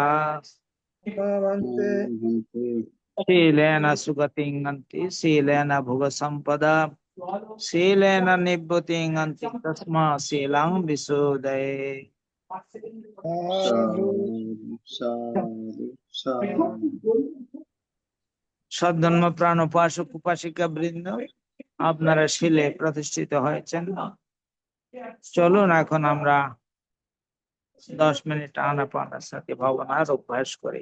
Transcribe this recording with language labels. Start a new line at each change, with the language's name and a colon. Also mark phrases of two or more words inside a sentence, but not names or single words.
Pali: Bhavante silena sugating anti silena bhuga sampada silena nibbhuting anti tasma selang visudaye sadhu
Bangla: সদ্ধর্ম প্রাণ উপাসক উপাসিকা বৃন্দ আপনারা শিলে প্রতিষ্ঠিত হয়েছেন। চলুন এখন আমরা 10 মিনিট আনাপানাসতি ভাবনার অভ্যাস করি।